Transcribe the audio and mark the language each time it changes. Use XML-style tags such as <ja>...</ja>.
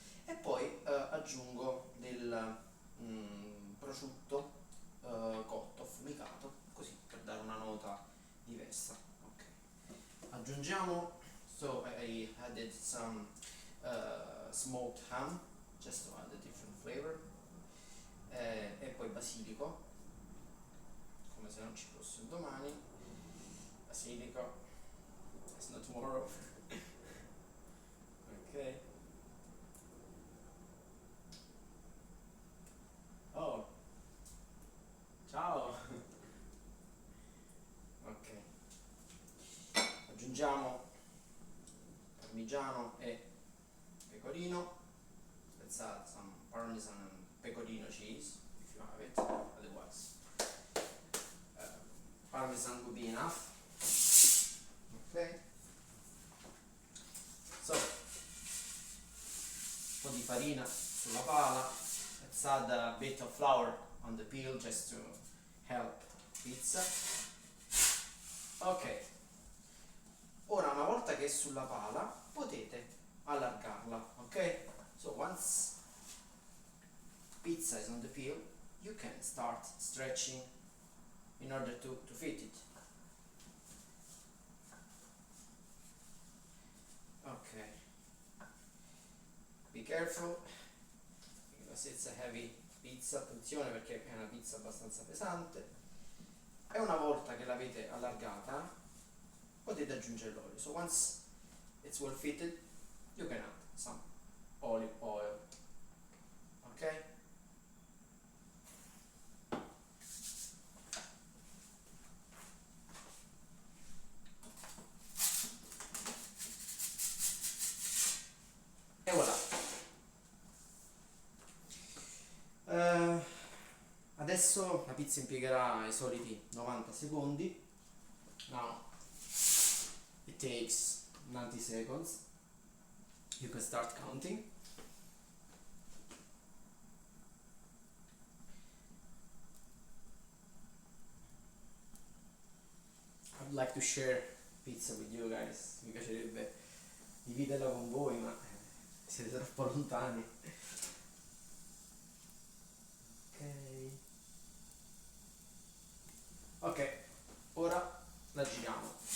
<it>E poi aggiungo del prosciutto cotto, affumicato, così per dare una nota diversa. Ok. Aggiungiamo,</it> <en>so I added some smoked ham, just to add a different flavor,</en> <it>e poi basilico, come se non ci fosse un domani.</it> <en>Basilico, it's not tomorrow. Ok.</en> <it>Oh, ciao. Ok. Aggiungiamo parmigiano e pecorino.</it> <en>Let's add some parmesan and pecorino cheese if you have it. Otherwise, parmesan would be enough. Ok.</en> <it>So, un po' di farina sulla pala.</it> <en>Let's add a bit of flour on the peel just to help pizza. Ok.</en> <it>Ora, una volta che è sulla pala, potete allargarla, ok?</it> <en>So once pizza is on the peel, you can start stretching in order to fit it. Ok. Be careful, because it's a heavy pizza,</en> <it>attenzione perché è una pizza abbastanza pesante. E una volta che l'avete allargata, potete aggiungere l'olio.</it> <en>So once it's well fitted, you can add some olive oil. Ok?</en> <it>E voilà. Adesso la pizza impiegherà i soliti 90 secondi.</it> <en>Now it takes 90 seconds. You can start counting. I'd like to share pizza with you guys.</en> <it>Mi piacerebbe dividerla con voi, ma siete troppo lontani. Ok, ora la giriamo.</it>